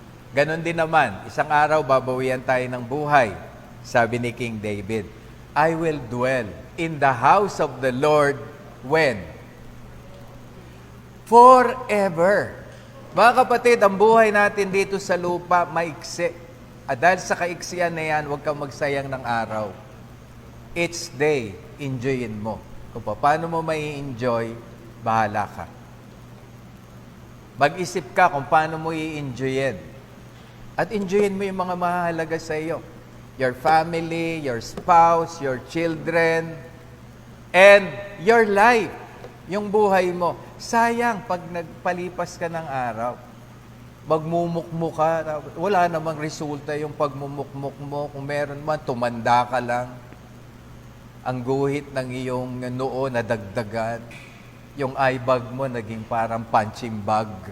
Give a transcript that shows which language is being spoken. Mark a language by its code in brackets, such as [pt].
[tl] Ganon din naman, isang araw babawian tayo ng buhay. Sabi ni King David, [en] I will dwell in the house of the Lord when? Forever. [tl] Mga kapatid, ang buhay natin dito sa lupa, maiksi. At dahil sa kaiksian na yan, huwag kang magsayang ng araw. [en] Each day, [tl] enjoyin mo. Kung paano mo mai enjoy, bahala ka. Mag-isip ka kung paano mo i-enjoyin. At enjoyin mo yung mga mahalaga sa iyo. [en] Your family, your spouse, your children, and your life. [tl] Yung buhay mo. Sayang pag nagpalipas ka ng araw. Magmumukmuk ka. Wala namang resulta yung pagmumukmuk mo. Kung meron man, tumanda ka lang. Ang guhit ng iyong noo nadagdagan. Yung eye bag mo naging parang punching bag.